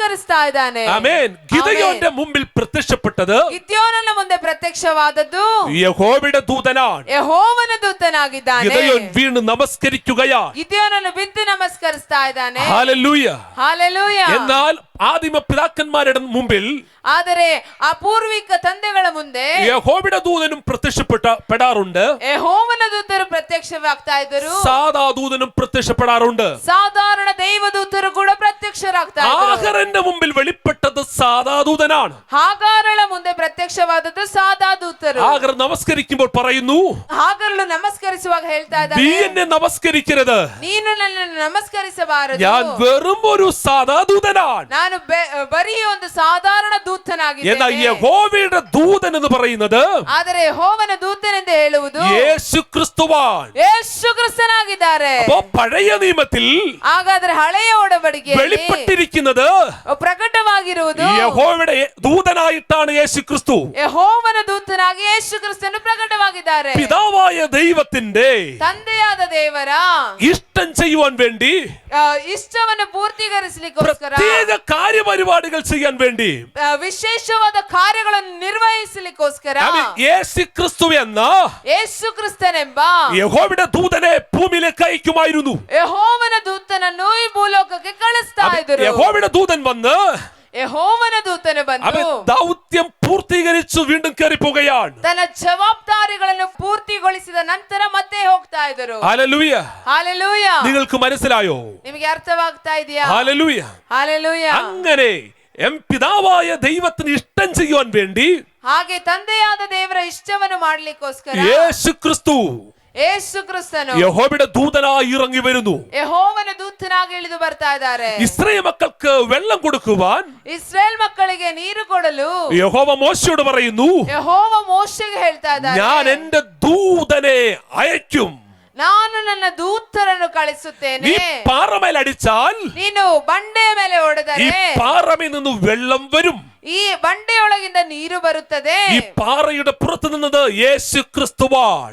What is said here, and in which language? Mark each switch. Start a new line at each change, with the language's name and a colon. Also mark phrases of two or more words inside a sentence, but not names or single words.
Malayalam: ആമേൻ. ഗിദെയോന്റെ മുമ്പിൽ മുമ്പിൽ പ്രത്യക്ഷപ്പെട്ടത്
Kannada: ಗಿದ್ಯೋನನ ಮುಂದೆ ಪ್ರತ್ಯಕ್ಷವಾದದ್ದು
Malayalam: യഹോവയുടെ ദൂതനാണ്.
Kannada: ಯೆಹೋವನ ದೂತನಾಗಿದ್ದಾನೆ.
Malayalam: ഗിദെയോൻ വീണ് നമസ്കരിക്കുകയാ.
Kannada: ಗಿದ್ಯೋನನು ಬಿದ್ದು ನಮಸ್ಕರಿಸ್ತಾ ಇದ್ದಾನೆ.
Malayalam: ഹല്ലേലൂയ.
Kannada: ಹಾಲೆಲೂಯ.
Malayalam: എന്നാൽ ആദിമ പിതാക്കന്മാരുടെ മുമ്പിൽ
Kannada: ಆದರೆ ಆ ಪೂರ್ವಿಕ ತಂದೆಗಳ ಮುಂದೆ
Malayalam: യഹോവയുടെ ദൂതനും പ്രത്യക്ഷപ്പെടാറുണ്ട്.
Kannada: ಯೆಹೋವನ ದೂತರು ಪ್ರತ್ಯಕ್ಷವಾಗ್ತಾ ಇದ್ದರು.
Malayalam: സാധാ ദൂതനും പ്രത്യക്ഷപ്പെടാറുണ്ട്.
Kannada: ಸಾಧಾರಣ ದೈವದೂತರು ಕೂಡ ಪ್ರತ್ಯಕ್ಷರಾಗ್ತಾ ಇದ್ದರು.
Malayalam: ആഗറിന്റെ മുമ്പിൽ വെളിപ്പെട്ടത് സാധാ ദൂതനാണ്.
Kannada: ಹಾಗಾರಳ ಮುಂದೆ ಪ್ರತ್ಯಕ್ಷವಾದದ್ದು ಸಾದಾ ದೂತರು.
Malayalam: ആഗർ നമസ്കരിക്കുമ്പോൾ പറയുന്നു,
Kannada: ಹಾಗರಳು ನಮಸ್ಕರಿಸುವಾಗ ಹೇಳ್ತಾ
Malayalam: നീ
Kannada: ಇದ್ದಾನೆ,
Malayalam: എന്നെ നമസ്കരിക്കരുത്,
Kannada: ನೀನು ನನ್ನನ್ನು ನಮಸ್ಕರಿಸಬಾರದು,
Malayalam: ഞാൻ വെറും ഒരു സാധാ ദൂതനാണ്.
Kannada: ನಾನು ಬರೀ ಒಂದು ಸಾಧಾರಣ
Malayalam: എന്നാൽ
Kannada: ದೂತನಾಗಿದ್ದೇನೆ.
Malayalam: യഹോവയുടെ ദൂതൻ എന്ന് പറയുന്നത്
Kannada: ಆದರೆ ಯೆಹೋವನ ದೂತನೆಂದು ಹೇಳುವುದು
Malayalam: യേശു ക്രിസ്തുവാണ്.
Kannada: ಯೇಸು ಕ್ರಿಸ್ತನಾಗಿದ್ದಾರೆ.
Malayalam: അപ്പോ പഴയ നിയമത്തിൽ
Kannada: ಹಾಗಾದ್ರೆ ಹಳೆಯ ಒಡಂಬಡಿಕೆಯಲ್ಲಿ
Malayalam: വെളിപ്പെട്ടിരിക്കുന്നത്
Kannada: ಪ್ರಕಟವಾಗಿರುವುದು
Malayalam: യഹോവയുടെ ദൂതനായിട്ടാണ് യേശു ക്രിസ്തു.
Kannada: ಯೆಹೋವನ ದೂತನಾಗಿ ಯೇಸು ಕ್ರಿಸ್ತನು ಪ್ರಕಟವಾಗಿದ್ದಾರೆ.
Malayalam: പിതാവായ ദൈവത്തിന്റെ
Kannada: ತಂದೆಯಾದ ದೇವರ
Malayalam: ഇഷ്ടം ചെയ്യുവാൻ വേണ്ടി
Kannada: ಇಷ್ಟವನ್ನು ಪೂರ್ತಿಗರಿಸಲಿಕ್ಕೋಸ್ಕರ
Malayalam: പ്രത്യേക കാര്യപരിപാടികൾ ചെയ്യാൻ വേണ്ടി
Kannada: ವಿಶೇಷವಾದ ಕಾರ್ಯಗಳನ್ನು ನಿರ್ವಹಿಸಲಿಕ್ಕೋಸ್ಕರ
Malayalam: യേശു ക്രിസ്തു എന്ന
Kannada: ಯೇಸು ಕ್ರಿಸ್ತನೆಂಬ
Malayalam: യഹോവയുടെ ദൂതനെ ഭൂമിയിലേക്ക് അയക്കുമായിരുന്നു.
Kannada: ಯೆಹೋವನ ದೂತನನ್ನು ಈ ಭೂಲೋಕಕ್ಕೆ ಕಳಿಸ್ತಾ ಇದ್ದರು.
Malayalam: യഹോവയുടെ ദൂതൻ വന്ന്
Kannada: ಯೆಹೋವನ ದೂತನು
Malayalam: അവൻ
Kannada: ಬಂದು
Malayalam: ദൗത്യം പൂർത്തീകരിച്ചു വീണ്ടും കയറിപ്പോവുകയാണ്.
Kannada: ತನ್ನ ಜವಾಬ್ದಾರಿಗಳನ್ನು ಪೂರ್ತಿಗೊಳಿಸಿದ ನಂತರ ಮತ್ತೆ ಹೋಗ್ತಾ ಇದ್ದರು.
Malayalam: ഹല്ലേലൂയ.
Kannada: ಹಾಲೆಲೂಯ.
Malayalam: നിങ്ങൾക്ക് മനസ്സിലായോ?
Kannada: ನಿಮಗೆ ಅರ್ಥವಾಗ್ತಾ ಇದೆಯಾ?
Malayalam: ഹല്ലേലൂയ.
Kannada: ಹಾಲೆಲೂಯ.
Malayalam: അങ്ങനെ പിതാവായ ദൈവത്തിന് ഇഷ്ടം ചെയ്യുവാൻ വേണ്ടി
Kannada: ಹಾಗೆ ತಂದೆಯಾದ ದೇವರ ಇಷ್ಟವನ್ನು ಮಾಡ್ಲಿಕ್ಕೋಸ್ಕರ
Malayalam: യേശു ക്രിസ്തു
Kannada: ಯೇಸು ಕ್ರಿಸ್ತನು
Malayalam: യഹോവയുടെ ദൂതനായി ഇറങ്ങി വരുന്നു.
Kannada: ಯೆಹೋವನ ದೂತನಾಗಿ ಇಳಿದು ಬರ್ತಾ ಇದ್ದಾರೆ.
Malayalam: ഇസ്രായേൽ മക്കൾക്ക് വെള്ളം കൊടുക്കുവാൻ
Kannada: ಇಸ್ರೇಲ್ ಮಕ್ಕಳಿಗೆ ನೀರು ಕೊಡಲು
Malayalam: യഹോവ മോശയോട് പറയുന്നു,
Kannada: ಯೆಹೋವ ಮೋಶೆಗೆ ಹೇಳ್ತಾ
Malayalam: ഞാൻ
Kannada: ಇದ್ದಾರೆ,
Malayalam: എന്റെ ദൂതനെ അയക്കും.
Kannada: ನಾನು ನನ್ನ ದೂತರನ್ನು
Malayalam: നീ
Kannada: ಕಳಿಸುತ್ತೇನೆ.
Malayalam: പാറമേൽ അടിച്ചാൽ
Kannada: ನೀನು ಬಂಡೆಯ ಮೇಲೆ
Malayalam: ഈ
Kannada: ಹೊಡೆದರೆ
Malayalam: പാറമേൽ നിന്ന് വെള്ളം വരും.
Kannada: ಈ ಬಂಡೆಯೊಳಗಿಂದ ನೀರು ಬರುತ್ತದೆ.
Malayalam: ഈ പാറയുടെ പുറത്തു നിന്നത് യേശു ക്രിസ്തുവാണ്.